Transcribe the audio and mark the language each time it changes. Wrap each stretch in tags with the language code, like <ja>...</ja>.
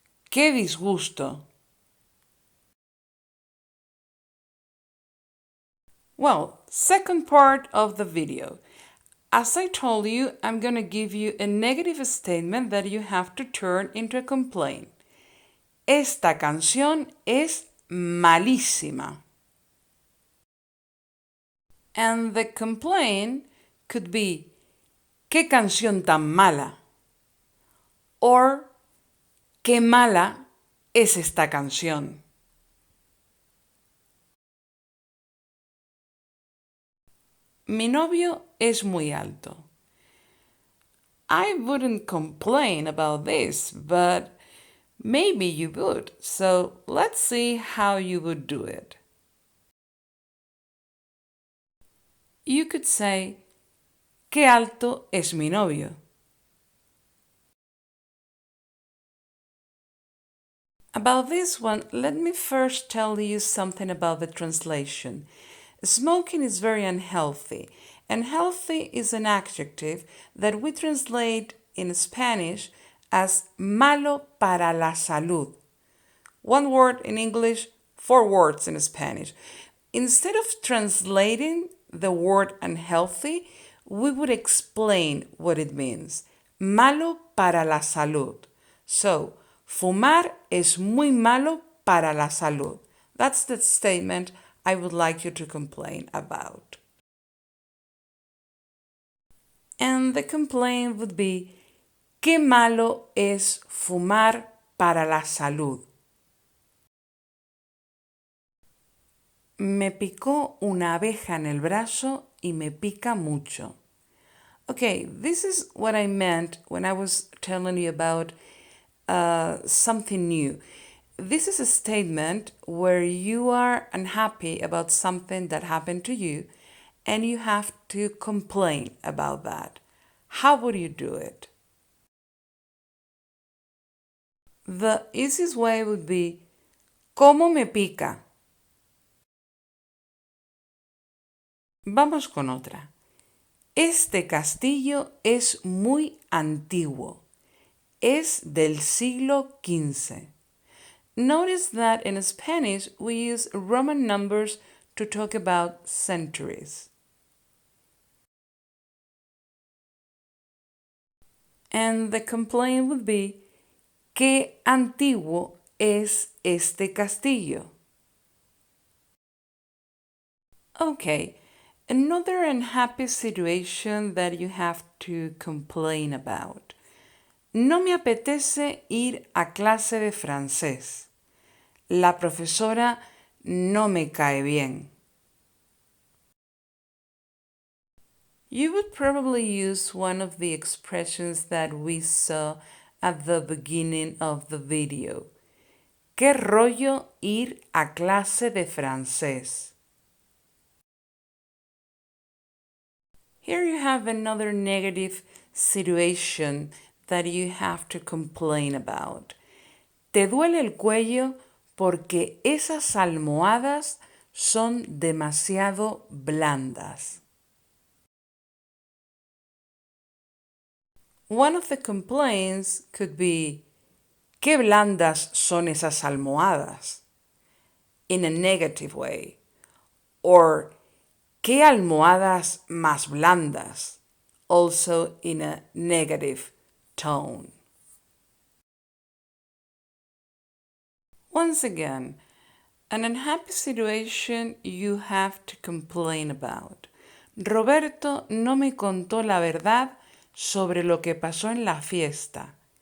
<es>Qué disgusto.</es> <en>Well, second part of the video. As I told you, I'm going to give you a negative statement that you have to turn into a complaint.</en> <es>Esta canción es malísima.</es> <en>And the complaint could be,</en> <es>¿qué canción tan mala? Or, ¿qué mala es esta canción? Mi novio es muy alto.</es> <en>I wouldn't complain about this, but maybe you would. So let's see how you would do it. You could say,</en> <es>¿qué alto es mi novio?</es> <en>About this one, let me first tell you something about the translation. Smoking is very unhealthy, and healthy is an adjective that we translate in Spanish as</en> <es>malo para la salud.</es> <en>One word in English, four words in Spanish. Instead of translating the word unhealthy, we would explain what it means.</en> <es>Malo para la salud. So, fumar es muy malo para la salud.</es> <en>That's the statement I would like you to complain about. And the complaint would be,</en> <es>qué malo es fumar para la salud. Me picó una abeja en el brazo y me pica mucho.</es> <en>Okay, this is what I meant when I was telling you about something new. This is a statement where you are unhappy about something that happened to you and you have to complain about that. How would you do it? The easiest way would be,</en> <es>¿cómo me pica? Vamos con otra. Este castillo es muy antiguo. Es del siglo XV.</es> <en>Notice that in Spanish we use Roman numbers to talk about centuries. And the complaint would be,</en> <es>¿qué antiguo es este castillo?</es> <en>Okay, another unhappy situation that you have to complain about.</en> <es>No me apetece ir a clase de francés. La profesora no me cae bien.</es> <en>You would probably use one of the expressions that we saw at the beginning of the video.</en> <es>¿Qué rollo ir a clase de francés?</es> <en>Here you have another negative situation that you have to complain about.</en> <es>Te duele el cuello porque esas almohadas son demasiado blandas.</es> <en>One of the complaints could be,</en> <es>¿qué blandas son esas almohadas?</es> <en>In a negative way. Or,</en> <es>¿qué almohadas más blandas?</es> <en>Also in a negative tone. Once again, an unhappy situation you have to complain about.</en> <es>Roberto no me contó la verdad sobre lo que pasó en la fiesta.</es>